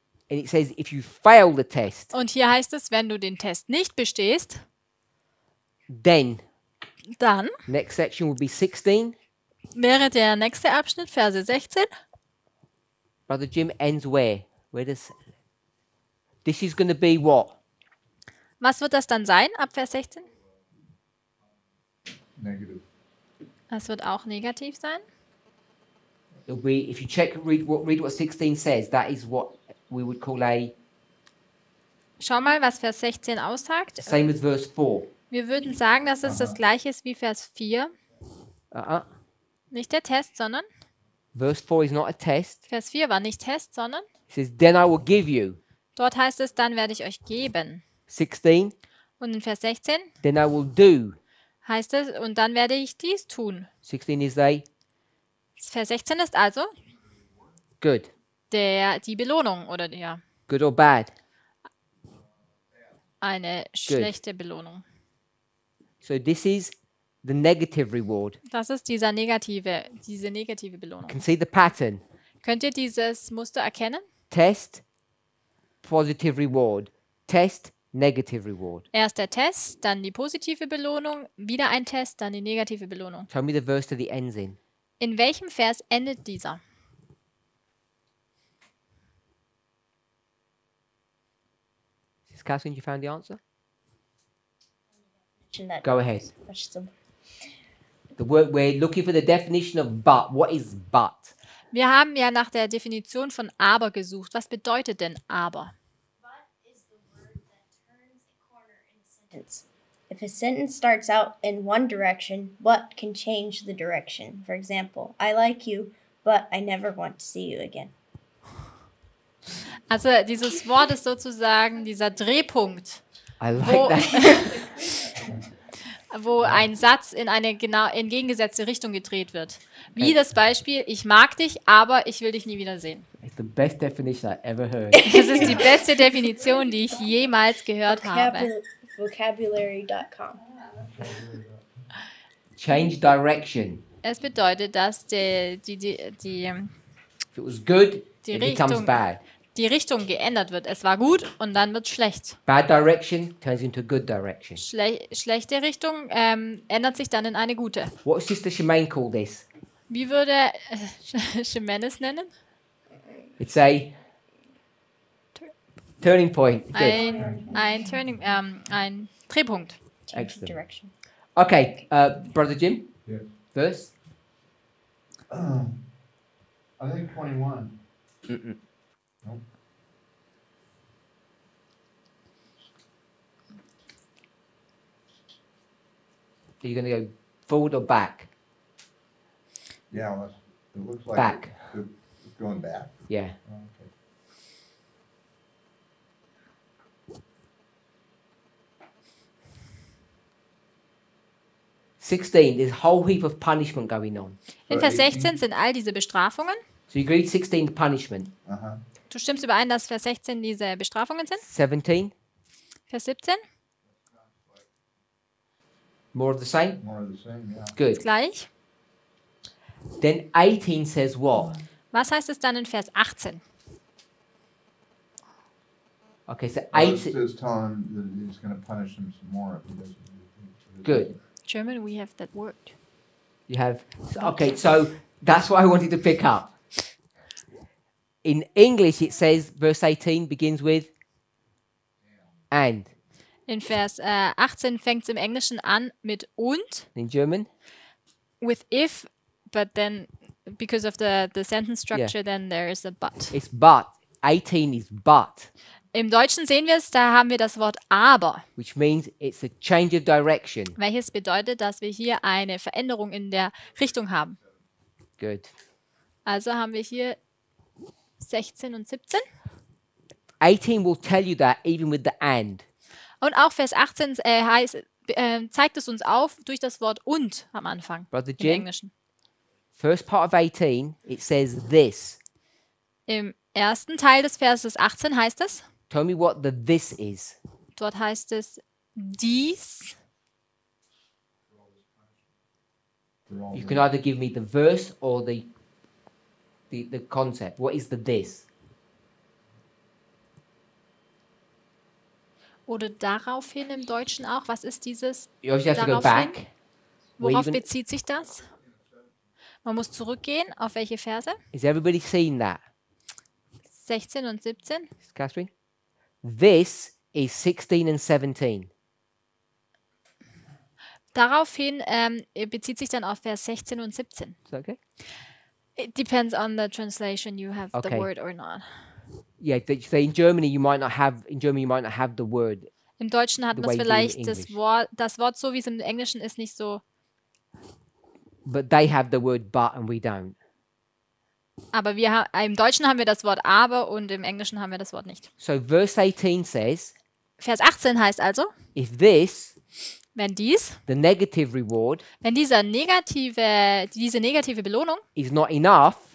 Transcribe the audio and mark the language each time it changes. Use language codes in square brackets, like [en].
[en] And it says if you fail the test, [de] Und hier heißt es, wenn du den Test nicht bestehst, [en] then [de] dann [en] next section will be 16. [de] wäre der nächste Abschnitt, Verse 16. [en] Brother Jim ends where? Where does this is going to be what? [de] Was wird das dann sein, ab Vers 16? [en] Negative. [de] Das wird auch negativ sein. [en] It'll be if you read what 16 says. That is what we would call a [de] Schau mal, was Vers 16 aussagt. [en] same as verse 4. [de] Wir würden sagen, dass es das gleiche ist wie Vers 4. Nicht der Test, sondern [en] Verse 4 is not a test. [de] Vers 4 war nicht Test, sondern [en] It says then I will give you. [de] dort heißt es, dann werde ich euch geben. [en] 16. [de] Und in Vers 16 [en] Then I will do. [de] heißt es, und dann werde ich dies tun. [en] 16 is a [de] Vers 16 ist also [en] good. [de] die Belohnung oder [en] Good or bad. [de] eine schlechte Belohnung. [en] So this is the negative reward. [de] Das ist diese negative Belohnung. [en] You can see the pattern. [de] Könnt ihr dieses Muster erkennen? [en] Test, positive reward. Test, negative reward. [de] Erst der Test, dann die positive Belohnung, wieder ein Test, dann die negative Belohnung. [en] Tell me the verse that it ends in. [de] In welchem Vers endet dieser? [en] Sister Catherine, you found the answer? That Go ahead. much simpler. The word we're looking for the definition of but. What is but? [de] Wir haben ja nach der Definition von aber gesucht. Was bedeutet denn aber? [en] But is the word that turns a corner in a sentence. If a sentence starts out in one direction, but can change the direction. For example, I like you, but I never want to see you again. [de] Also dieses Wort ist sozusagen dieser Drehpunkt, [en] I like [de] Wo- [en] that. [de] wo ein Satz in eine genau entgegengesetzte Richtung gedreht wird. Wie das Beispiel, ich mag dich, aber ich will dich nie wiedersehen. [en] It's the best definition I ever heard. [de] Das ist die beste Definition, die ich jemals gehört habe. [en] Vocabulary.com. Change direction. [de] Es bedeutet, dass [en] If it was good, [de] Die [en] it becomes [de] Richtung- [en] bad. [de] die Richtung geändert wird. Es war gut und dann wird es schlecht. [en] Bad direction turns into good direction. [de] Schlechte Richtung ändert sich dann in eine gute. [en] What does Sister Shemaine call this? [de] Wie würde Jimenez nennen? [en] It's a turning point. Good. [de] Ein Drehpunkt. [en] Change Excellent. direction. Okay, Brother Jim, Yes. verse. I think 21. Mm-mm. Nope. Are you going to go forward or back? Yeah, well, it looks like Back. It's going back. Yeah. Okay. There's a whole heap of punishment going on. [de] In Vers 16 sind all diese Bestrafungen. [en] So you read 16, the punishment. Uh-huh. [de] Du stimmst überein, dass Vers 16 diese Bestrafungen sind? [en] 17, [de] Vers 17, [en] more of the same. More of the same, yeah. Good. [de] gleich. [en] Then 18 says what? [de] Was heißt es dann in Vers 18? [en] Okay, so Well, it's 18. just telling him that he's going to punish him some more if he doesn't do it. Good. German, we have that word. You have. Okay, so that's what I wanted to pick up. In English, it says verse 18 begins with and. [de] In Vers 18 fängt es im Englischen an mit und, [en] In German? with if, but then because of the sentence structure, then there is a but. It's but. 18 is but, [de] Im Deutschen sehen wir es, da haben wir das Wort aber, [en] which means it's a change of direction. [de] welches bedeutet, dass wir hier eine Veränderung in der Richtung haben. [en] Good. [de] Also haben wir hier 16 und 17. [en] 18 will tell you that even with the and. [de] Und auch Vers 18 zeigt es uns auf durch das Wort und am Anfang [en] Brother [de] im [en] Jim? [de] Englischen. [en] First part of 18, it says this. [de] Im ersten Teil des Verses 18 heißt es, [en] Tell me what the this is. dort heißt es dies. You can either give me the verse or the concept. What is the this? [de] Oder daraufhin im Deutschen auch. Was ist dieses? [en] You obviously have to go [de] Daraufhin? [en] back. [de] Worauf [en] even- [de] bezieht sich das? Man muss zurückgehen. Auf welche Verse? [en] Is everybody seen that? [de] 16 und 17. [en] Catherine? This is 16 and 17. [de] Daraufhin bezieht sich dann auf Vers 16 und 17. [en] Is that okay? It depends on the translation you have the Okay. word or not. Yeah, so in Germany you might not have the word. [de] Im Deutschen hat [en] The [de] man [en] way you do [de] vielleicht [en] in [de] das [en] English. [de] Wort so, wie es im Englischen ist, nicht so. [en] But they have the word but and we don't. [de] Aber im Deutschen haben wir das Wort aber und im Englischen haben wir das Wort nicht. [en] So verse 18 says, [de] Vers 18 heißt also, [en] if this, [de] wenn dies, [en] the negative reward, [de] wenn diese negative Belohnung [en] is not enough,